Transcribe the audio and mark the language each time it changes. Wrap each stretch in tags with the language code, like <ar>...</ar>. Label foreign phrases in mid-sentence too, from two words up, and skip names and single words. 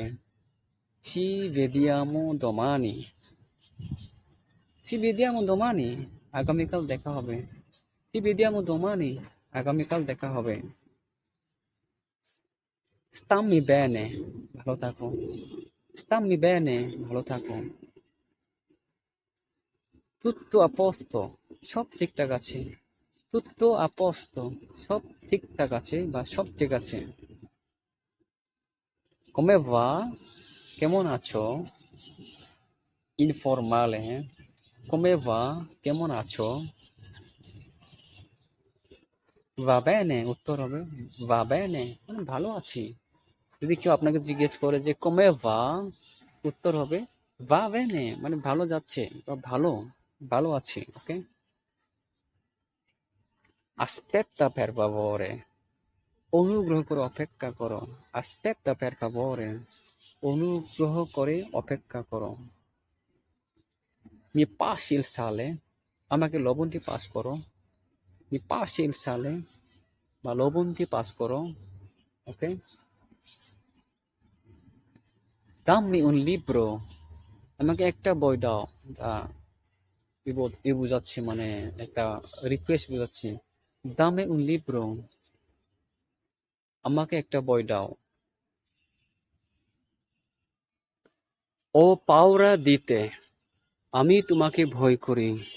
<it>Ci vediamo domani, ci vediamo domani,</it> <bn>আগামীকাল দেখা হবে।</bn> <it>Ci vediamo domani,</it> <bn>আগামীকাল দেখা হবে।</bn> <it>Stammi bene,</it> <bn>ভালো থাকো।</bn> <it>Stammi bene,</it> <bn>ভালো থাকো।</bn> <it>Tutto a posto,</it> <bn>সব ঠিকঠাক আছে।</bn> <it>Tutto a posto,</it> <bn>সব ঠিকঠাক আছে বা সব ঠিক আছে।</bn> <it>Come va,</it> <bn>কেমন আছো?</bn> <it>Informale, come va,</it> <bn>কেমন আছো?</bn> <it>Va bene,</it> <bn>উত্তর হবে</bn> <it>va bene,</it> <bn>মানে ভালো আছি। যদি কেউ আপনাকে জিজ্ঞেস করে যে</bn> <it>come va,</it> <bn>উত্তর হবে</bn> <it>va bene,</it> <bn>মানে ভালো যাচ্ছে বা ভালো, ভালো আছি। ওকে,</bn> <it>aspetta per favore,</it> <bn>অনুগ্রহ করে অপেক্ষা করো।</bn> <it>aspetta per favore,</it> <bn>অনুগ্রহ করে অপেক্ষা করো।</bn> <it>mi passi il sale,</it> <bn>আমাকে লবণটি পাস করো।</bn> <it>mi passi il sale,</it> <bn>বা লবণটি পাস করো। ওকে,</bn> <it>dammi un libro,</it> <bn>আমাকে একটা বই দাও। ই বুঝাচ্ছি, মানে একটা রিকোয়েস্ট বুঝাচ্ছি।</bn> <it>Dammi un libro,</it> <bn>আমাকে একটা বই দাও।</bn> <it>Ho paura di te,</it> <bn>আমি তোমাকে ভয় করি।</bn>